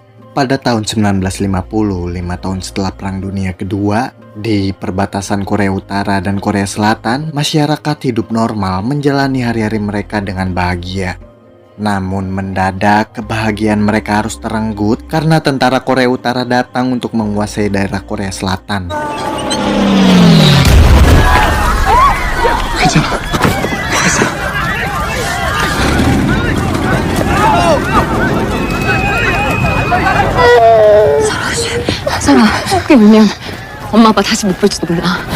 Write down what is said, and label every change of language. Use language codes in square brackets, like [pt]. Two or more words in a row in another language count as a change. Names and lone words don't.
[id] Pada tahun 1950, 5 tahun setelah Perang Dunia Kedua, di perbatasan Korea Utara dan Korea Selatan, masyarakat hidup normal menjalani hari-hari mereka dengan bahagia. Namun mendadak kebahagiaan mereka harus terenggut karena tentara Korea Utara datang untuk menguasai daerah Korea Selatan. [ko] 설아, 그게 울면 엄마 아빠 다시 못 볼지도 몰라.